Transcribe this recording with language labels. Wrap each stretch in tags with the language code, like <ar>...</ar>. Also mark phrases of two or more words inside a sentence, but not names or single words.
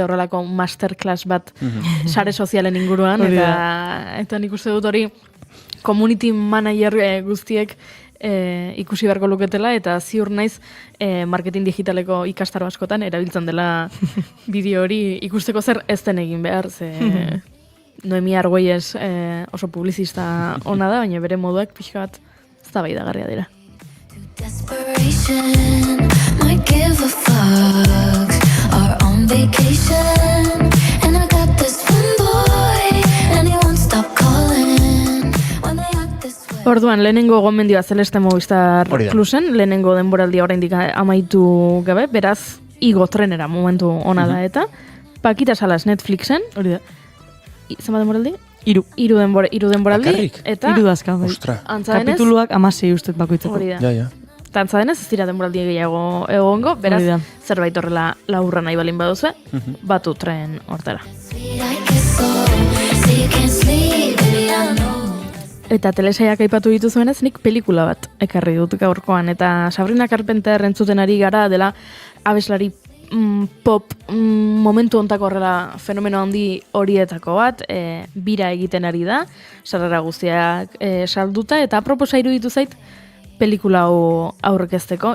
<eu>horrelako masterclass bat sare sozialen inguruan, eta nik uste dut hori</eu> <en>community manager</en> <eu>guztiek ikusi beharko luketela, eta ziur naiz marketing digitaleko ikastaro askotan erabiltzen dela bideo hori ikusteko zer ez den egin behar, ze Noemi Argüelles oso publizista ona da, baina bere moduak pixka bat eztabaidagarria dira.</eu> <en>Desperation might give a fuck. vacation, and I got this one boy, and he won't stop calling when they act this way.</en> <eu>Orduan, lehenengo gomendioa Celeste Movistar Hori da. Plusen, lehenengo denboraldia oraindik amaitu gabe, beraz, igo trenera momentu ona da eta. Pakita Salas Netflixen. Hori da. Zenbat denboraldi? Hiru denboraldi. Bakarrik? Eta Hiru dazka. Ostra. antza denez, Kapituluak 16 ustet bakoitzeko. hori da. Ja. Eta antza denez, ez dira denboraldi gehiago egongo, beraz, Hori da. zerbait horrela laburra nahi balin baduzue, batu tren hortara.</eu> <en>Sweet, I guess so. Say you can't sleep, baby, I know.</en> <eu>Eta telesaiak aipatu dituzuenez, nik pelikula bat ekarri dut gaurkoan. Eta Sabrina Carpenter entzuten ari gara dela abeslari pop momentu ontako horrela fenomeno handi horietako bat, bira egiten ari da, sarrera guztiak salduta, eta aproposa iruditu zait pelikula hau aurkezteko.</eu>